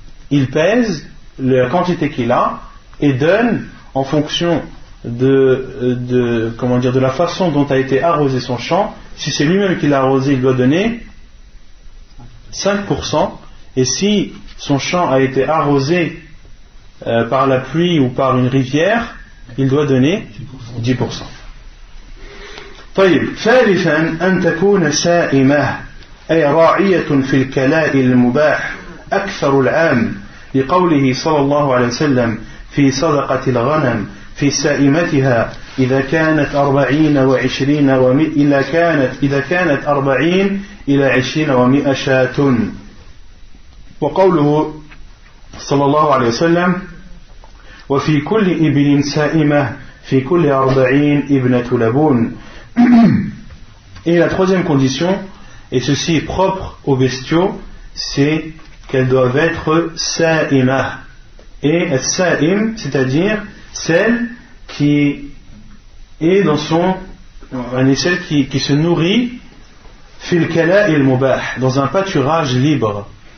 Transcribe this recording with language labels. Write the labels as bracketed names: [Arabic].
[French] Il pèse la quantité qu'il a et donne en fonction de la façon dont a été arrosé son champ. Si c'est lui-même qui l'a arrosé, il doit donner 5%, et si son champ a été arrosé par la pluie ou par une rivière, il doit donner 10%. [Arabic] طيب ثالثا أن تكون سائمة أي راعية في الكلاء المباح أكثر العام لقوله صلى الله عليه وسلم في صدقة الغنم في سائمتها إذا كانت 40 و20 إذا كانت 40 إلى 20 و100 شاة. وقوله صلى الله عليه وسلم وفي كل إبل سائمة في كل 40 ابنة لبون. [French] Et la troisième condition, et ceci est propre aux bestiaux, c'est qu'elles doivent être sa'imah. Et sa'im, c'est-à-dire celle qui est dans celle qui se nourrit [Arabic] fil kala il mubah, [French] dans un pâturage libre.